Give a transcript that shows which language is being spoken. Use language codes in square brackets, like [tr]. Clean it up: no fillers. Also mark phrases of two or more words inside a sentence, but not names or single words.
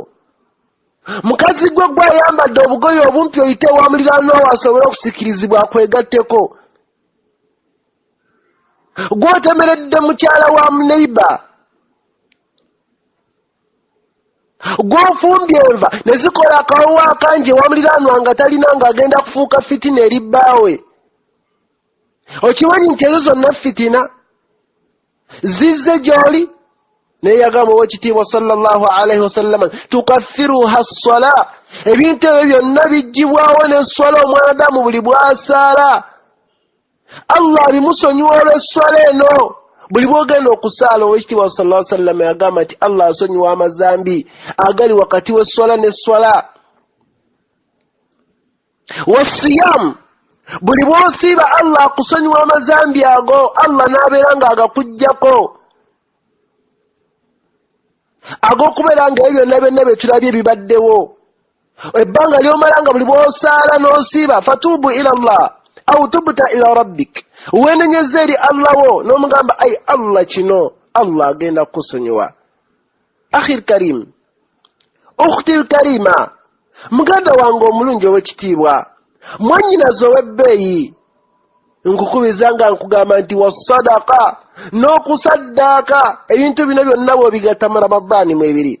[lg] Mukazi gwe gw'ayambadde obugoye obumpi oyite ewa muliraanwa wo asobole okusikirizibwa akwegatteko, gw'otemeredde mukyala wa neiba, gw'ofumbye enva ne zikola akawowo akangi ewa muliraanwa nga talina ng'agenda kufuuka fitina eri bbaawe. Okimanyi nti ezo zonna fitina zizze gy'oli? Naye yagamba ow'ekitiibwa [ar] sallallahu alaihi wasallam tukaffiruha as-sala, [lg] ebintu ebyo byonna bijjibwawo n'esswala omwanadamu buli bw'asaala. Allah bimusonyiwa olw'esswala eno. Buli bw'ogenda okusaala ow'ekitiibwa [ar] sallallahu alaihi wasallam [lg] yagamba nti Allah asonyiwa amazambi agali wakati w'esswala n'esswala. Wasiyam, buli bw'osiiba Allah akusonyiwa amazambi ago, Allah n'abeera ng'agakuggyako, ag'okubeera nga ebyo byonna byonna bye tulabye bibaddewo. Ebbanga ly'omala nga buli bw'osaala n'osiiba [ar] fatuubu ila Allah au tubta ila rabbik, [lg] weenenyeza eri Allah wo n'omugamba ai Allah kino Allah agenda kusonyiwa. [ar] Akhil karim, ukhtil karima, [lg] muganda wange omulungi ow'ekitiibwa, mwannyinaze ow'ebbeeyi, nkukubiza nga nkugamba nti wassadaka, n'okusaddaaka, ebintu bino byonna bw'obigatta mu Ramadani mwebiri.